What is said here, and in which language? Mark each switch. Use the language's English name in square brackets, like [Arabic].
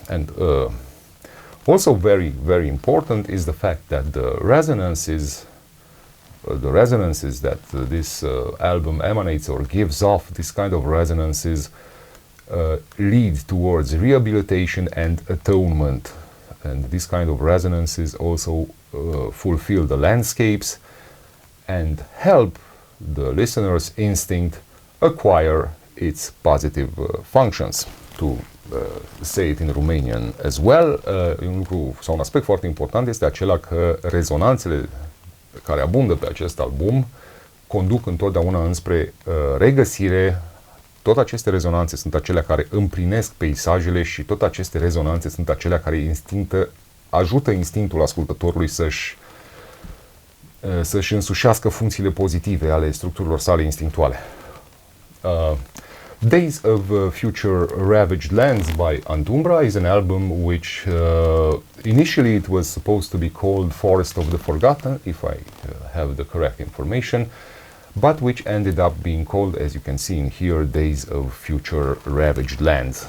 [English] And also very, very important is the fact that the resonances that this album emanates or gives off, this kind of resonances lead towards rehabilitation and atonement, and these kind of resonances also fulfill the landscapes and help the listener's instinct acquire its positive functions. To say it in Romanian as well, [Romanian] un lucru sau un aspect foarte important este acela că rezonanțele care abundă pe acest album conduc întotdeauna înspre regăsire. Tot aceste rezonanțe sunt acelea care împlinesc peisajele și tot aceste rezonanțe sunt acelea care ajută instinctul ascultătorului să-și însușească funcțiile pozitive ale structurilor sale instinctuale. [English] Days of Future Ravaged Lands by Antumbra is an album which initially it was supposed to be called Forest of the Forgotten, if I have the correct information, but which ended up being called, as you can see in here, Days of Future Ravaged Lands.